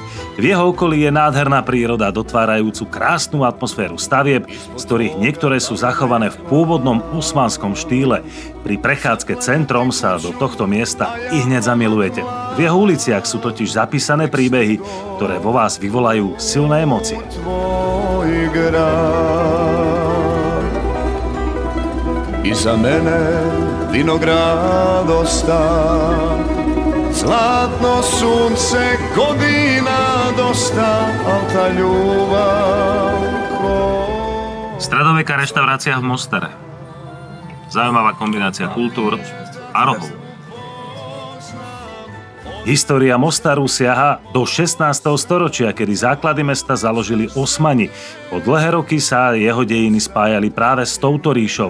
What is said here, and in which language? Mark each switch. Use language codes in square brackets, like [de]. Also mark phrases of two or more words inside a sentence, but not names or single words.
[sk] V jeho okolí je nádherná príroda, dotvárajúcu krásnu atmosféru stavieb, z ktorých niektoré sú zachované v pôvodnom osmanskom štýle. Pri prechádzke centrom sa do tohto miesta i hneď zamilujete. V jeho uliciach sú totiž zapísané príbehy, ktoré vo vás vyvolajú silné emócie. [sr] Iza mene vinograd osta, zlatno sunce, godina dosta, al ta ljubav ko... [sk] Stredoveká reštaurácia v Mostare. Zaujímavá kombinácia kultúr a rohov. História Mostaru siaha do 16. storočia, kedy základy mesta založili Osmani. Po dlhé roky sa jeho dejiny spájali práve s touto ríšou.